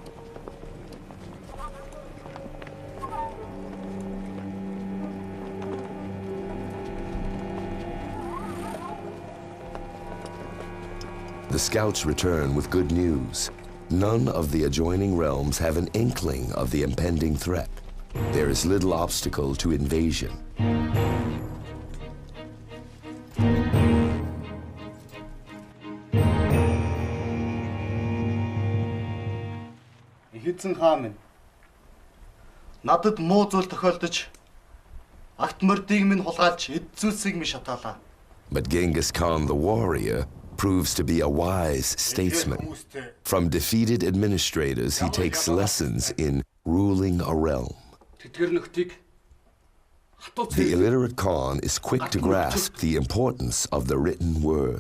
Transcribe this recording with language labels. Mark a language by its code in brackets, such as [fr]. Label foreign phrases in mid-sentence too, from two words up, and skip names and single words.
[en] The scouts return with good news. None of the adjoining realms have an inkling of the impending threat. There is little obstacle to invasion. [mn] Эзэн хаан минь надад муу зүйл тохиолдож агт мөрдийг минь хулгайлж эд зүйлсийг минь шатаалаа. [en] But Genghis Khan the warrior proves to be a wise statesman. From defeated administrators, he takes lessons in ruling a realm. The illiterate Khan is quick to grasp the importance of the written word.